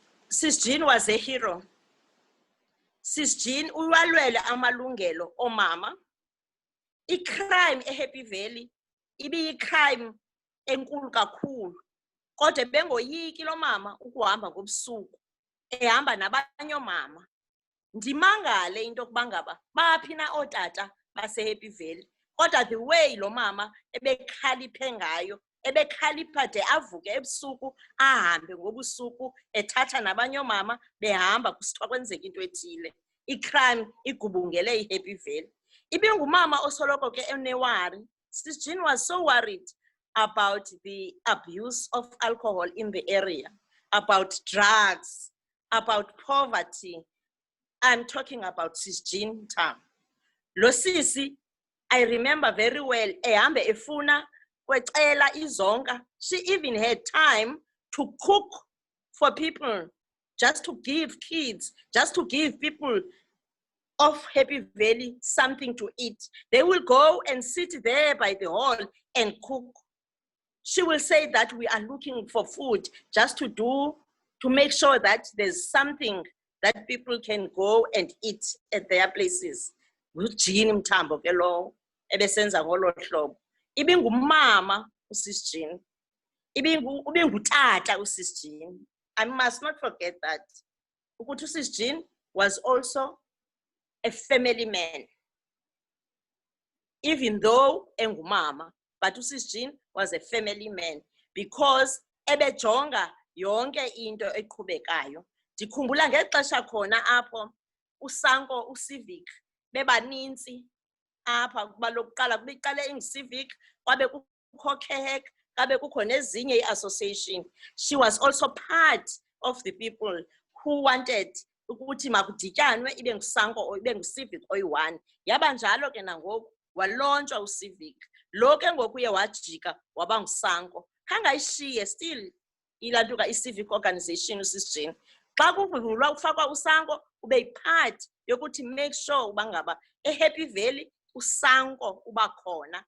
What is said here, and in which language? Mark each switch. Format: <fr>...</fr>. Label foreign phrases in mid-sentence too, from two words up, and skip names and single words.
<en>Sis Jean was a hero.</en> <xh>Sis Jean uwalwele amalungelo omama. I-crime eHappy Valley ibiyi-crime enkulu kakhulu. Kodwa bengoyiki lo mama ukuhamba ngobusuku ehamba nabanye omama. Ndimangale into yokuba ngaba baphi na ootata baseHappy Valley. Kodwa</xh> <en>the way</en> <xh>lo mama ebekhaliphe ngayo, ebekhalipha de avuke ebusuku ahambe ngobusuku ethatha nabanye omama behamba kusithiwa kwenzeka into ethile. I-crime igubungele iHappy Valley. Ibingumama osoloko ke enewari.</xh> <en>Sis Jean was so worried about the abuse of alcohol in the area, about drugs, about poverty. I'm talking about Sis Jean Mthamo.</en> <xh>Lo sisi,</xh> <en>I remember very well,</en> <xh>ehambe efuna kwecela izonka.</xh> <en>She even had time to cook for people, just to give kids, just to give people of Happy Valley something to eat. They will go and sit there by the hall and cook. She will say that we are looking for food just to make sure that there's something that people can go and eat at their places.</en> <xh>Jean Mthamo ke lo ebesenza ngolo hlobo. Ibingumama uSis Jean. Ibingutata uSis Jean.</xh> <en>I must not forget that. Ukuthi uSis Jean was also a family man. Even though engumama, but uSis Jean was a family man because</en> <xh>ebejonga yonke into eqhubekayo. Ndikhumbula ngexesha khona apho uSanko uCivic bebaninzi apha kuba lokuqala kubiqale iCivic kwabe kukho KHEC kwabe kukho nezinye iAssociation.</xh> <en>She was also part of the people who wanted</en> <xh>ukuthi makudityanwe ibe nguSanko ibe nguCivic oyi-1. Yaba njalo ke nangoku walontsha uCivic. Lo ke ngoku uye wajika waba nguSanko. Khangayishiye still ilantuka iCivic organization uSis Jean. Xa kuvulwa kufakwa uSanko ube part yokuthi</xh> <en>make sure</en> <xh>uba ngaba eHappy Valley uSanko uba khona.</xh>